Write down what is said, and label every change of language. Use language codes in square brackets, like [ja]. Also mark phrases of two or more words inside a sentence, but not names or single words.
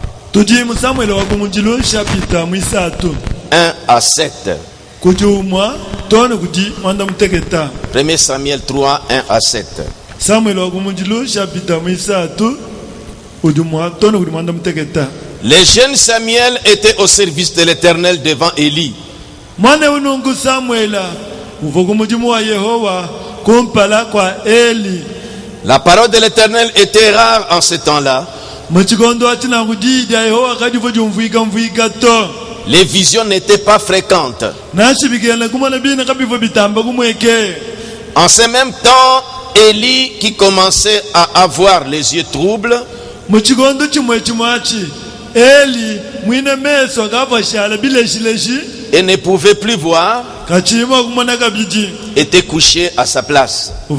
[lu] Tudi mu Samuel wa kumujilo chapitre mwisatu [fr] 1 à 7. [lu] kuti umwa tone kuti mwanda muteketa [fr] 1 Samuel 3, 1 à 7. [lu] Samuel wa kumujilo chapitre mwisatu udumwa tone kuti mwanda muteketa. [fr] Les jeunes Samuel étaient au service de l'Éternel devant Élie. [lu] Mwana unungu Samuela uva kumujimu wa Yehova kumpala kwa Eli. [fr] La parole de l'Éternel était rare en ce temps-là. Les visions n'étaient pas fréquentes. En ce même temps, Élie, qui commençait à avoir les yeux troubles, et ne pouvait plus voir, était couché à sa place.